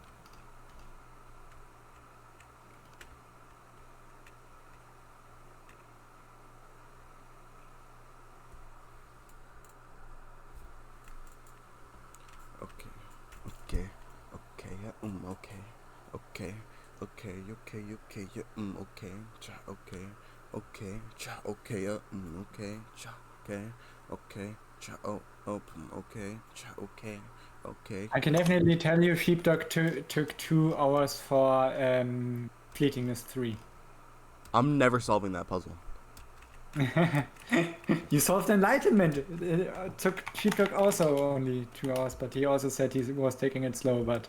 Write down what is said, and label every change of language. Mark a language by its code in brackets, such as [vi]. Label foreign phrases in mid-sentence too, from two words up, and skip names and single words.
[en] Okay, yeah, okay, yeah, cha, okay, cha, okay, cha, okay, cha, okay, cha, okay. I can definitely tell you Sheepdog took 2 hours for Fleetingness 3. I'm never solving that puzzle. You solved Enlightenment. It took Sheepdog also only 2 hours, but he also said he was taking it slow, but...